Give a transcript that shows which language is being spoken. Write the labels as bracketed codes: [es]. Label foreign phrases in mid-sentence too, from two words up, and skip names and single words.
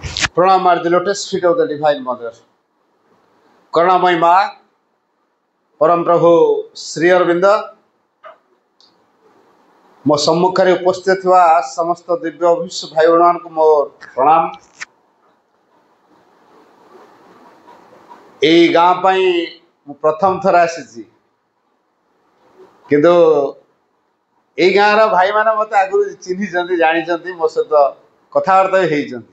[en] Pranam are the lotus feet of the Divine Mother. [or] Karunamai Ma, Param Prabhu Sri Aurobindo, ମୋ ସମ୍ମୁଖରେ ଉପସ୍ଥିତ ଥିବା ସମସ୍ତ ଦିବ୍ୟ ଅଭିଷ୍ୟ ଭାଇ ଭଉଣୀମାନଙ୍କୁ ମୋର ପ୍ରଣାମ। ଏଇ ଗାଁ ପାଇଁ ମୁଁ ପ୍ରଥମ ଥର ଆସିଛି, କିନ୍ତୁ ଏଇ ଗାଁର ଭାଇମାନେ ମୋତେ ଆଗରୁ ଚିହ୍ନିଛନ୍ତି, ଜାଣିଛନ୍ତି, ମୋ ସହିତ କଥାବାର୍ତ୍ତା ବି ହେଇଛନ୍ତି।